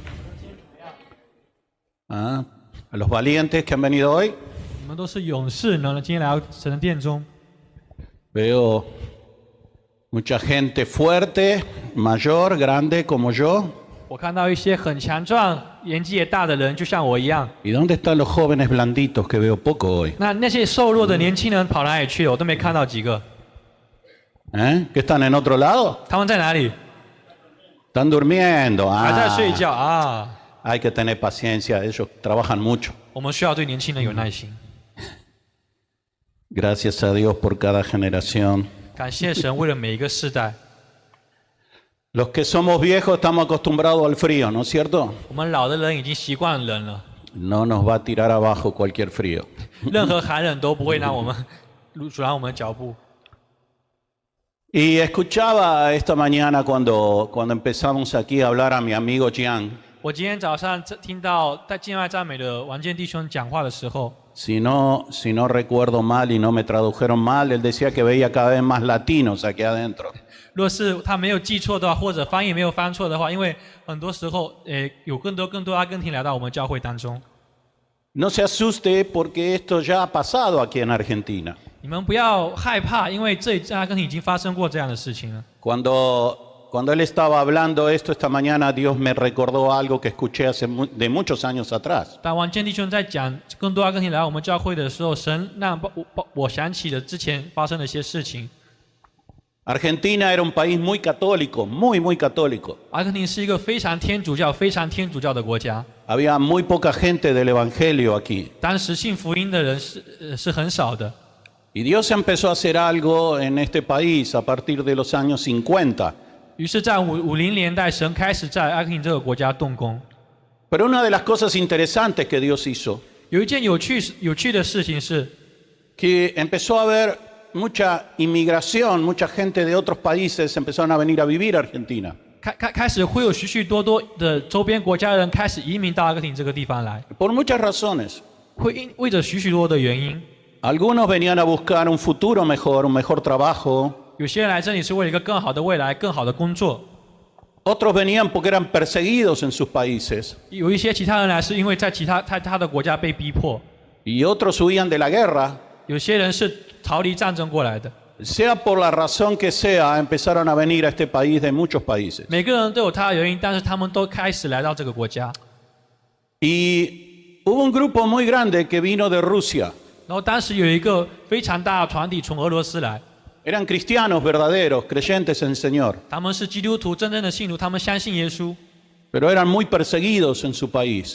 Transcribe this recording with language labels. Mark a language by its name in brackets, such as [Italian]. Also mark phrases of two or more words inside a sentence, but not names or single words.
[Spanish] ¿A los valientes que han venido hoy? [Chinese] 你们都是勇士呢，今天来到神的殿中。 [Spanish] Veo mucha gente fuerte, mayor, grande como yo. [Chinese] 我看到一些很强壮、年纪也大的人，就像我一样。 [Spanish] ¿Y dónde están los jóvenes blanditos que veo poco hoy? [Chinese] 那些瘦弱的年轻人跑哪里去了？我都没看到几个。 [Spanish] ¿Que están en otro lado? [Chinese] 他们在哪里？ [Spanish] Están durmiendo. [Chinese] 还在睡觉啊！ [Spanish] Hay que tener paciencia, ellos trabajan mucho. [Chinese] 我们需要对年轻人有耐心。 [Spanish] Gracias a Dios por cada generación. [Chinese] 感谢神，为了每一个世代。 [Spanish] Los que somos viejos estamos acostumbrados al frío, ¿no es cierto? [Chinese] 我们老的人已经习惯冷了， [Spanish] No nos va a tirar abajo cualquier frío. [Chinese] 任何寒冷都不会让我们阻拦我们的脚步。 [Spanish] Y escuchaba esta mañana cuando empezamos aquí a hablar a mi amigo Jiang. [Chinese] 我今天早上听到在境外赞美的王建弟兄讲话的时候， [Spanish] Si no recuerdo mal y no me tradujeron mal, él decía que veía cada vez más latinos aquí adentro. [Chinese] 若是他没有记错的话，或者翻译没有翻错的话，因为很多时候，有更多阿根廷来到我们教会当中。 [Spanish] No se asuste porque esto ya ha pasado aquí en Argentina. [Chinese] 你们不要害怕，因为在阿根廷已经发生过这样的事情了。 [Spanish] Cuando él estaba hablando esto esta mañana, Dios me recordó algo que escuché de muchos años atrás. [Chinese] 当王建弟兄在讲更多阿根廷来到我们教会的时候，神让我想起了之前发生的一些事情。 [Spanish] Argentina era un país muy católico, muy católico. [Chinese] 阿根廷是一个非常天主教的国家。 [Spanish] Había muy poca gente del evangelio aquí. [Chinese] 当时信福音的人是很少的。 [Spanish] Y Dios empezó a hacer algo en este país a partir de los años 50. [Chinese] 于是，在50年代，神开始在阿根廷这个国家动工。 [Spanish] Pero una de las cosas interesantes que Dios hizo, [Chinese] 有一件有趣的事情是， [Spanish] que empezó a haber mucha inmigración, mucha gente de otros países empezaron a venir a vivir a Argentina. [Chinese] 开始会有许多的周边国家的人开始移民到阿根廷这个地方来， [Spanish] Por muchas razones. [Chinese] 会为着许多的原因。 [Spanish] Algunos venían a buscar un futuro mejor, un mejor trabajo. [Chinese] 有些人来这里是为了一个更好的未来、更好的工作。 [Spanish] Otros venían porque eran perseguidos en sus países. [Chinese] 有一些其他人来是因为在他的国家被逼迫。 [Spanish] Y otros huían de la guerra. [Chinese] 有些人是逃离战争过来的。 [Spanish] Sea por la razón que sea, empezaron a venir a este país de muchos países. [Chinese] 每个人都有他的原因，但是他们都开始来到这个国家。 [Spanish] Y hubo un grupo muy grande que vino de Rusia. [Chinese] 然后当时有一个非常大的团体从俄罗斯来， [Spanish] Eran cristianos verdaderos, creyentes en el Señor. [Chinese] 他们是基督徒，真正的信徒，他们相信耶稣。 [Spanish] Pero eran muy perseguidos en su país.